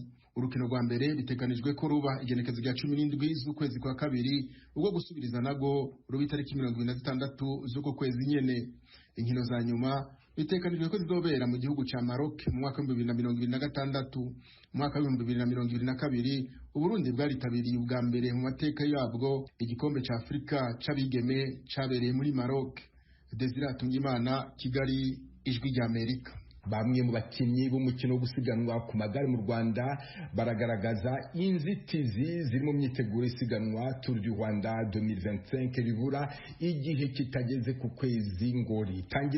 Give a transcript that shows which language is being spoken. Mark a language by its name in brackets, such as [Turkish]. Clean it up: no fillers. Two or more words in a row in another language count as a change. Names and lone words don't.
[Rundi] Urukino rwa mbere biteganijwe ko ruba igenekezo rya 17 z'ukwezi kwa kabiri, ubwo gusubiriza nago ruba itariki 26 z'uko kwezi nyene. Inkino za nyuma bitekanijwe ko zizobera mu gihugu ca Maroc mu mwaka wa 2026. Mu mwaka wa 2022 Uburundi bwaritabiriye ubwa mbere mu mateka yabwo igikombe ca Afrika c'abigeme cabereye muri Maroc. Desire Atungimana, Kigali, Ijwi ry'Amerika. Bamwe mu bakinnyi b'umukino wo gusiganwa ku magare mu Rwanda baragaragaza inzitizi ziri mu myiteguro isiganwa Tour du Rwanda 2025 ribura igihe kitageze ku kwezi ngo ritangire.